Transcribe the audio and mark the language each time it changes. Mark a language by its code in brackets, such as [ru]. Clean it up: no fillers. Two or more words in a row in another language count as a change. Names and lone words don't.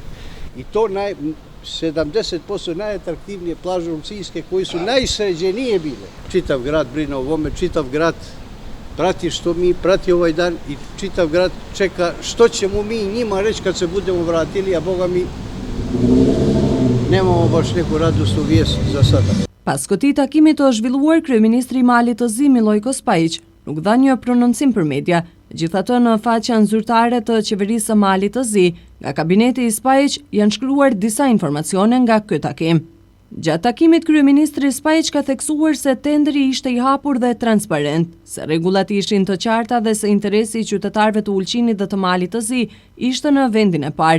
[sr] I to 70% najatraktivnije plaže Ulcinjske koje su najsređenije bile. Čitav grad brine o ovome, čitav grad prati što mi, prati ovaj dan i čitav grad čeka što ćemo mi njima reći kad se budemo vratili, a boga mi nemamo baš neku radosnu vijest za sada. [sq] Pas këtij takimi të zhvilluar, kryeministri i Malit të Zi Miloj Kospajic nuk dha një prononcim për media. Gjithatë në faqen zyrtare të qeverisë së Malit të Zi, nga kabineti i Spajic janë shkruar disa informacione nga ky takim. Gjatë takimit, kryeministri Spajic ka theksuar se tenderi ishte i hapur dhe transparent, se rregullat ishin të qarta dhe se interesi i qytetarëve të Ulqinit dhe të Malit të Zi ishte në vendin e parë.